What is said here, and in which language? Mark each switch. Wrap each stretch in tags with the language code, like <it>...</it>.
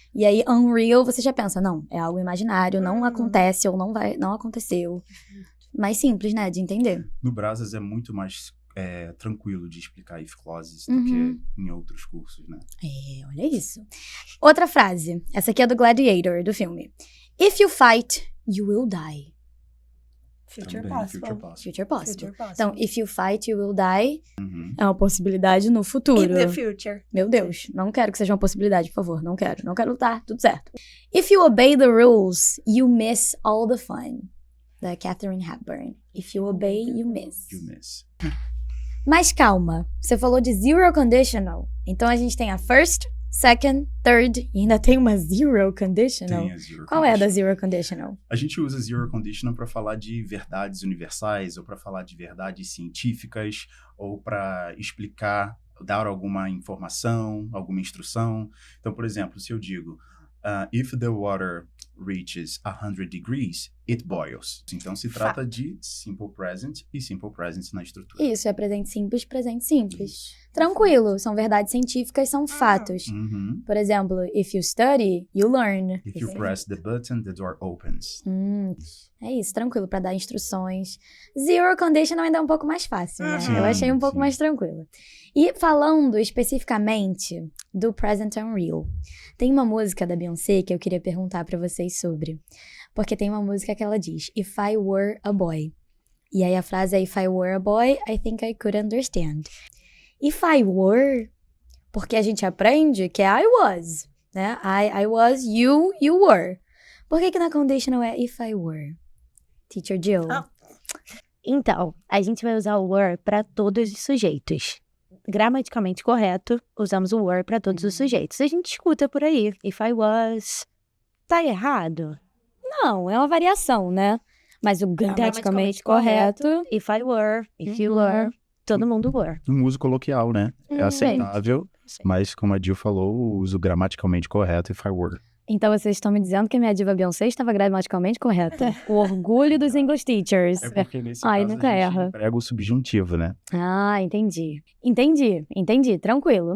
<pt>E aí, unreal, você já pensa, não, é algo imaginário, não acontece ou não aconteceu. Mais simples, né, de entender. No Brasas é muito mais tranquilo de explicar if clauses do que em outros cursos, né? É, olha isso. Outra frase. Essa aqui é do Gladiator, do filme.</pt> <en>If you fight, you will die. Future</en> <pt>Também,</pt> <en>possible. future possible. Future possible. Future possible. Então, if you fight, you will die Uhum.</en> <pt>é uma possibilidade no futuro.</pt> <en>In the future.</en> <pt>Meu Deus, não quero que seja uma possibilidade, por favor. Não quero lutar, tudo certo.</pt> <en>If you obey the rules, you miss all the fun. Da Katharine Hepburn. If you obey, you miss. You miss.</en> <pt>Mas calma, você falou de zero conditional. Então a gente tem a first, second, third e ainda tem uma zero conditional. Tem a zero Qual é a da</pt> <en>conditional. zero conditional?</en> <pt>A gente usa zero conditional para falar de verdades universais ou para falar de verdades científicas ou para explicar, dar alguma informação, alguma instrução. Então, por exemplo, se eu digo</pt> <en>if the water reaches 100 degrees, it boils.</en> <pt>Então, se trata de simple present e simple present na estrutura. Isso, é presente simples, presente simples. Tranquilo, são verdades científicas, são fatos. Uhum. Por exemplo,</pt> <en>if you study, you learn. If you press the button, the door opens.</en> <pt>É isso, tranquilo, pra dar instruções. Zero conditional ainda é um pouco mais fácil, né? Sim, Eu achei um pouco sim. mais tranquilo. E falando especificamente do Present Unreal, tem uma música da Beyoncé que eu queria perguntar pra vocês sobre. Porque tem uma música que ela diz,</pt> <en>If I were a boy.</en> <pt>E aí a frase é,</pt> <en>If I were a boy, I think I could understand. If I were,</en> <pt>porque a gente aprende que é</pt> <en>I was,</en> <pt>né?</pt> <en>I was, you were.</en> <pt>Por que na</pt> <en>conditional é if I were? Teacher Jill.</en> <pt>Então, a gente vai usar o were para todos os sujeitos. Gramaticalmente correto, usamos o were para todos os sujeitos. A gente escuta por aí,</pt> <en>if I was.</en> <pt>Tá errado? Não, é uma variação, né? Mas o gramaticalmente correto...</pt> <en>If I were, if you were,</en> <pt>todo mundo</pt> <en>were.</en> <pt>Um uso coloquial, né? É aceitável, mas como a Jill falou, o uso gramaticalmente correto,</pt> <en>if I were.</en> <pt>Então vocês estão me dizendo que a minha diva Beyoncé estava gramaticalmente correta. O orgulho dos</pt> <en>English teachers.</en> <pt>É porque nesse Ai, caso nunca a gente erra. emprega o subjuntivo, né? Ah, entendi, tranquilo.</pt>